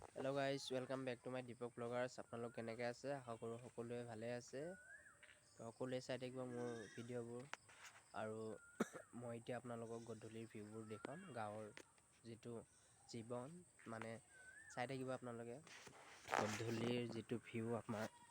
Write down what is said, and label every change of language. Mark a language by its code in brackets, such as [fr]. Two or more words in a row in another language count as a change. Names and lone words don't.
[en] hello guys welcome back to my Deepak Bloggers [as] আপোনালোক কেনেকৈ আছে আশা কৰোঁ সকলোৱে ভালে আছে তো সকলোৱে চাই থাকিব মোৰ ভিডিঅ'বোৰ আৰু মই এতিয়া আপোনালোকক গধূলিৰ ভিউবোৰ দেখাম গাঁৱৰ যেটো জীৱন মানে চাই থাকিব আপোনালোকে গধূলিৰ যেটো ভিউ আপোনাৰ